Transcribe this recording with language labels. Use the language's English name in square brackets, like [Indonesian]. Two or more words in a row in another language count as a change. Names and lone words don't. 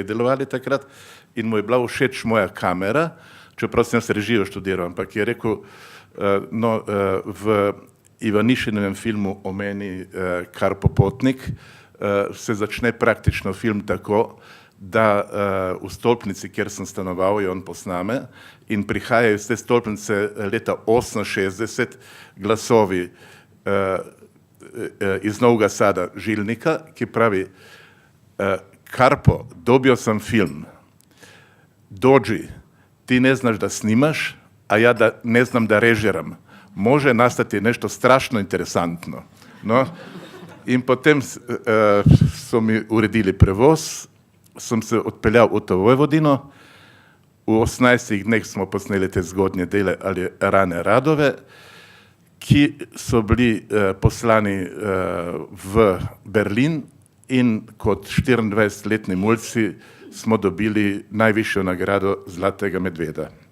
[Slovenian] delovali takrat, in mu je bila všeč moja kamera, čeprav sem se režijo študiral, ampak je rekel, no, v Ivanišinovem filmu o meni Karpo Potnik se začne praktično film tako, da v stolpnici, kjer sem stanoval, je on posname in prihajajo iz te stolpnice leta 1968 glasovi iz Novega Sada Žilnika, ki pravi: Karpo, [Serbian] dobio sam film, dođi, ti ne znaš da snimaš, a ja da ne znam da režiram. Može nastati nešto strašno interesantno. [Slovenian] No, in potem so mi uredili prevoz, sem se odpeljal v to Vojvodino, v 18 dneh smo posneli te zgodnje dele ali [Serbian] rane radove, [Slovenian] ki so bili poslani v Berlin in kot 24-letni mulci smo dobili najvišjo nagrado Zlatega medveda.